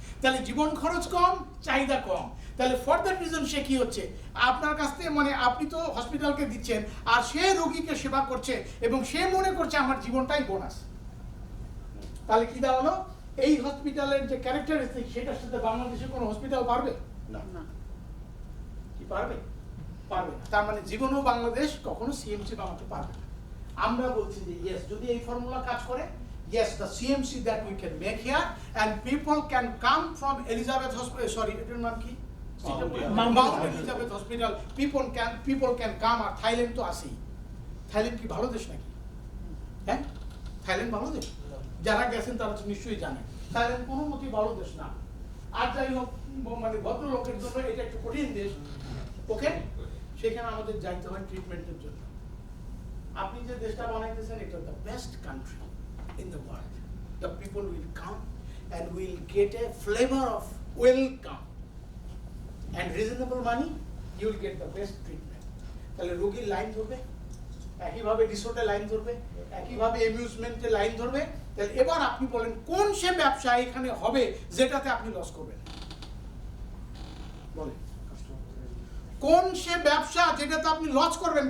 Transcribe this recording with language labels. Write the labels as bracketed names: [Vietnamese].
[Bangla] তাহলে জীবন খরচ কম, চাহিদা কম। তাহলে [English] for that reason [Bangla] সে কি হচ্ছে, আপনার কাছ থেকে মানে আপনি তো হসপিটালকে দিচ্ছেন আর সে রোগীকে সেবা করছে এবং সে মনে করছে আমার জীবনটাই বোনাস। তাহলে কি দাঁড়ালো, এই হসপিটালের যে ক্যারেক্টারিস্টিক সেটার সাথে বাংলাদেশে কোনো হসপিটাল পারবে না। কি পারবে? পারবে না। তার মানে জীবনও বাংলাদেশ কখনো সিএমসি বানাতে পারবে না। আমরা বলছি যে ইয়েস, যদি এই ফর্মুলা কাজ করে, [English] yes, the CMC that we can make here and people can come from Elizabeth Hospital, sorry, [Bangla] এটার নাম কি? [English] Mount Elizabeth Hospital, people can come। [Bangla] আর Thailand তো আছেই। থাইল্যান্ড কি ভালো দেশ নাকি? হ্যাঁ, থাইল্যান্ড ভালো দেশ? যারা গেছেন তারা তো নিশ্চয়ই জানেন থাইল্যান্ড কোনো মতেই ভালো দেশ না। আর যাই হোক, মানে ভদ্রলোকের জন্য এটা একটু কঠিন দেশ, ওকে? সেখানে আমাদের যাইতে হয় ট্রিটমেন্টের জন্য। আপনি যে দেশটা বানাইতেছেন এটা [English] The best country in the world. The people will come and will get a flavor of welcome and reasonable money, you will get the best treatment. [Bangla] তাহলে রোগীর লাইন ধরবে, একইভাবে রিসোর্টে লাইন ধরবে, একইভাবে অ্যামিউজমেন্টে লাইন ধরবে। তাহলে এবার আপনি বলেন কোন সে ব্যবসা এখানে হবে যেটাতে আপনি লস করবেন? বলেন কোন সে ব্যবসা যেটাতে আপনি লস করবেন?